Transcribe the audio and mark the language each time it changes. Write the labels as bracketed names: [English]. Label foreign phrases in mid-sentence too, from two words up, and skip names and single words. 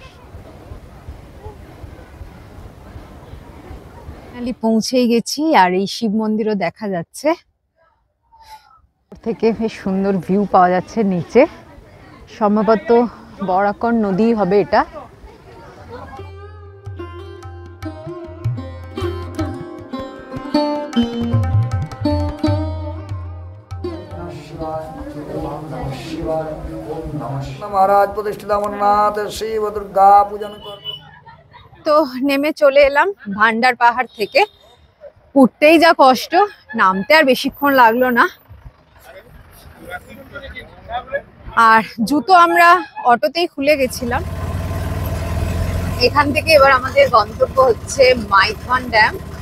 [Bangla] পৌঁছেই গেছি আর এই শিব মন্দিরও দেখা যাচ্ছে, থেকে বেশ সুন্দর ভিউ পাওয়া যাচ্ছে নিচে। সম্ভবত বরাকর নদী হবে এটা। [Hindi] महाराज प्रतिष्ठित अमरनाथ शिव दुर्गा पूजन कर। [Bangla] তো নেমে চলে এলাম ভান্ডার পাহাড় থেকে। উঠতেই যা কষ্ট, নামতে আর বেশিক্ষণ লাগলো না। আর জুতো আমরা অটোতেই খুলে গেছিলাম। এখান থেকে এবার আমাদের গন্তব্য হচ্ছে মাইথন ড্যাম।